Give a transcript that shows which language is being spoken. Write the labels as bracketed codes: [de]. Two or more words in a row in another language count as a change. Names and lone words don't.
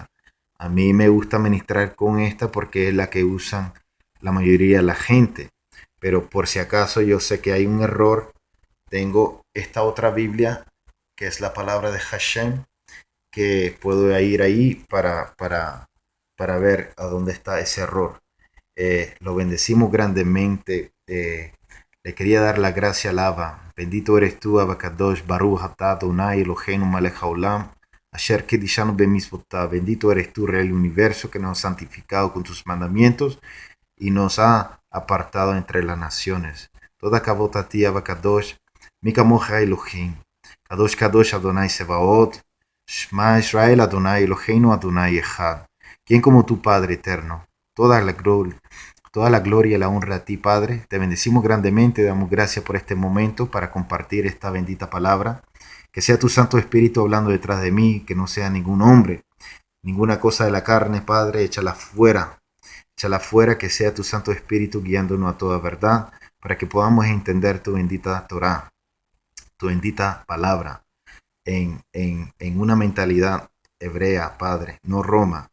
[es] A mí me gusta ministrar con esta porque es la que usan la mayoría de la gente, pero por si acaso yo sé que hay un error, tengo esta otra Biblia que es la palabra de Hashem, que puedo ir ahí para ver a dónde está ese error. Lo bendecimos grandemente. Le quería dar la gracia al Abba. Bendito eres tú, [he] אבא קדוש, ברוך אתה אדוני אלוהינו מלך העולם, אשר קדשנו במצוותיו. [es] Bendito eres tú, Rey del Universo, que nos ha santificado con tus mandamientos y nos ha apartado entre las naciones. Toda kavod a ti, [he] אבא קדוש, מי כמוך אלוהים. קדוש קדוש אדוני צבאות, שמע ישראל אדוני אלוהינו אדוני אחד. [es] ¿Quién como tu Padre eterno? Toda la gloria y la honra a ti, Padre. Te bendecimos grandemente, damos gracias por este momento para compartir esta bendita palabra. Que sea tu Santo Espíritu hablando detrás de mí, que no sea ningún hombre, ninguna cosa de la carne, Padre, échala fuera, que sea tu Santo Espíritu guiándonos a toda verdad, para que podamos entender tu bendita Torah, tu bendita palabra, en una mentalidad hebrea, Padre, no Roma.